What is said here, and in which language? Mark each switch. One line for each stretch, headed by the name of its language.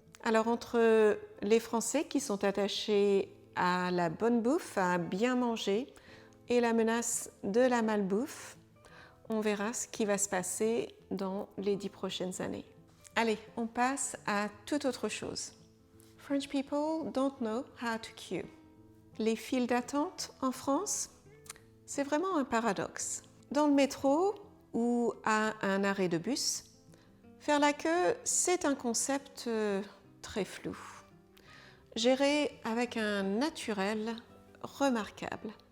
French: Alors entre les Français qui sont attachés à la bonne bouffe, à bien manger, et la menace de la malbouffe, on verra ce qui va se passer dans les 10 prochaines années. Allez, on passe à toute autre chose.
English: French people don't know how to queue.
French: Les files d'attente en France, c'est vraiment un paradoxe. Dans le métro ou à un arrêt de bus, Faire la queue, c'est un concept très flou, géré avec un naturel remarquable.